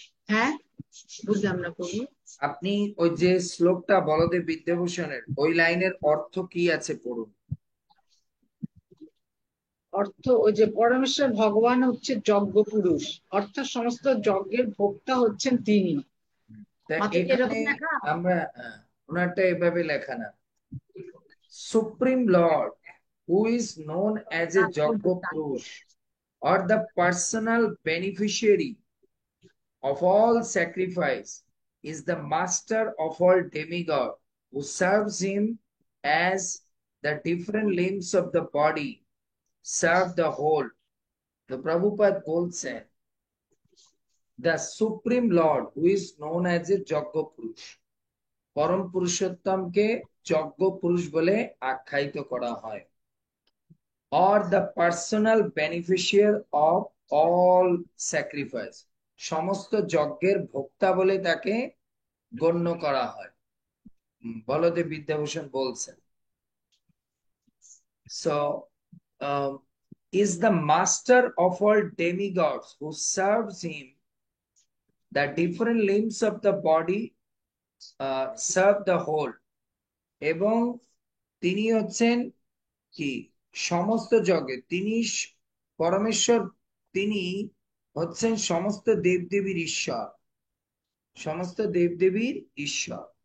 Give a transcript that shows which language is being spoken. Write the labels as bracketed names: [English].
[Bangla] হ্যাঁ, বুঝলাম না প্রভু। আপনি ওই যে শ্লোকটা বলদেব বিদ্যাভূষণের ওই লাইনের অর্থ কি আছে পড়ুন। অর্থ ওই যে পরমেশ্বর ভগবান হচ্ছে যজ্ঞ পুরুষ, অর্থাৎ সমস্ত যজ্ঞের ভোক্তা হচ্ছেন তিনি। তা মাতাজি এখানে এরকম লেখা? আমরা ওনারটা এভাবে লেখা না, [English] Supreme Lord, who is known as a Jagga Purush or the personal beneficiary of all sacrifice, is the master of all demigod who serves him as the different limbs of the body serve the whole. The Prabhupada [Bangla] বলছেন, [English] the Supreme Lord who is known as a Jagga Purush, [Bangla] পরম পুরুষোত্তমকে যজ্ঞ পুরুষ বলে আখ্যায়িত করা হয়। [English] or the personal beneficiary of all sacrifice, [Bangla] সমস্ত যজ্ঞের ভোক্তা বলে তাকে গণ্য করা হয়। বলদেব বিদ্যাভূষণ বলছেন, [English] so is the master of all demigods who serves him, the different limbs of the body serve the whole, [Bangla] এবং তিনি হচ্ছেন কি সমস্ত জগৎ, তিনি পরমেশ্বর, তিনি হচ্ছেন সমস্ত দেবদেবীর ঈশ্বর, সমস্ত দেবদেবীর ঈশ্বর।